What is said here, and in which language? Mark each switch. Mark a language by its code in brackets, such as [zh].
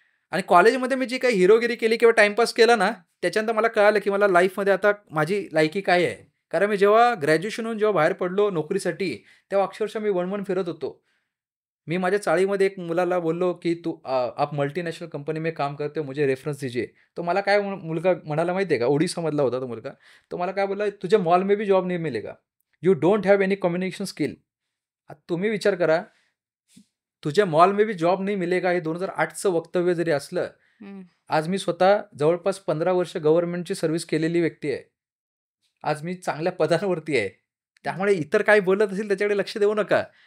[mr] आणि कॉलेजमध्ये मी जी काही हिरोगिरी केली किंवा टाईमपास केला ना, त्याच्यानंतर मला कळालं, की मला लाईफमध्ये आता माझी लायकी काय आहे. कारण मी जेव्हा ग्रॅज्युएशन होऊन जेव्हा बाहेर पडलो नोकरीसाठी, तेव्हा अक्षरशः मी वणवण फिरत होतो. मी माझ्या चाळीमध्ये एक मुलाला बोललो, [hi] की "तू आप मल्टीनॅशनल कंपनी में काम करते हो, मुझे रेफरन्स दीजिए." [mr] तो मला काय मुलगा म्हणाला माहिती आहे का, ओडिसामधला होता तो मुलगा. तो मला काय बोलला, [hi] "तुझे मॉल में भी जॉब नहीं मिलेगा. [en] You don't have any communication skill." [mr] आता तुम्ही विचार करा, तुझ्या [hi] मॉल में भी जॉब नहीं मिलेगा [mr] हे 2008चं वक्तव्य जरी असलं, आज मी स्वतः जवळपास 15 वर्ष गव्हर्नमेंटची सर्व्हिस केलेली व्यक्ती आहे. आज मी चांगल्या पदांवरती आहे. त्यामुळे इतर काय बोलत असेल त्याच्याकडे लक्ष देऊ नका.